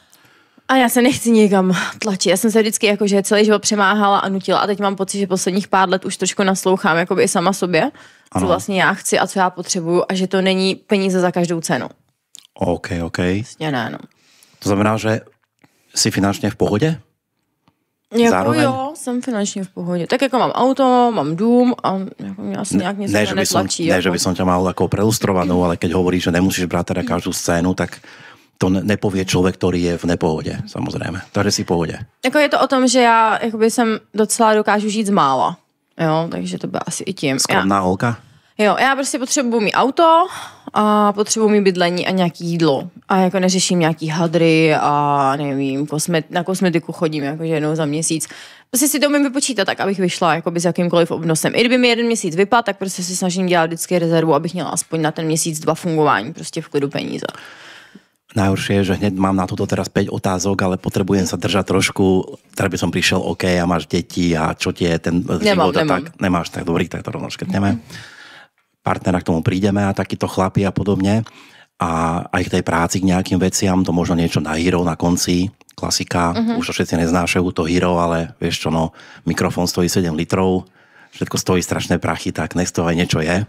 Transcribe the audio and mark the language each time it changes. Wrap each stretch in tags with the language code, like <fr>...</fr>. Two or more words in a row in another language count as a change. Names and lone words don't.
<cs>A já se nechci nikam tlačit. Já jsem se vždycky jakože celý život přemáhala a nutila a teď mám pocit, že posledních pár let už trošku naslouchám jakoby i sama sobě, co vlastně já chci a co já potřebuju a že to není peníze za každou cenu. OK. Vlastně ne, no. To znamená, že jsi finančně v pohodě? Jako zároveň? Jo, jsem finančně v pohodě. Tak jako mám auto, mám dům a jako mě asi nějak něco netlačí.</cs> <sk>Ne, že by som ťa mal ako preustrovanou, ale keď hovoríš, že nemusíš brát teda každú scénu, tak to nepovie</sk> <cs>člověk, který je v nepohodě, samozřejmě.</cs> <sk>Takže si v pohodě.</sk> <cs>Jako je to o tom, že já jakoby jsem docela dokážu žít z mála. Jo, takže to bude asi i tím. Skromná holka? Jo, já prostě potřebuji mít auto a potřebuji mít bydlení a nějaký jídlo. A jako neřeším nějaký hadry a nevím, na kosmetiku chodím jakože jednou za měsíc. Prostě si to umím vypočítat tak, abych vyšla jakoby s jakýmkoliv obnosem. I kdyby mi jeden měsíc vypadl, tak prostě si snažím dělat vždycky rezervu, abych měla aspoň na ten měsíc 2 fungování, prostě v klidu peníze.</cs> <sk>Najhoršie je, že hneď mám na toto teraz 5 otázok, ale potrebujem sa držať trošku, teda by som prišiel, OK, a máš deti a čo ti je ten život a tak. Nemáš, tak dobrý, tak to rovno škrtneme. Partnera k tomu prídeme a takýto chlapi a podobne. A aj k tej práci, k nejakým veciam, to možno niečo na Hero na konci, klasika, už to všetci neznášajú to Hero, ale vieš čo, no, mikrofón stojí 7 litrov, všetko stojí strašné prachy, tak nech z toho aj niečo je.</sk>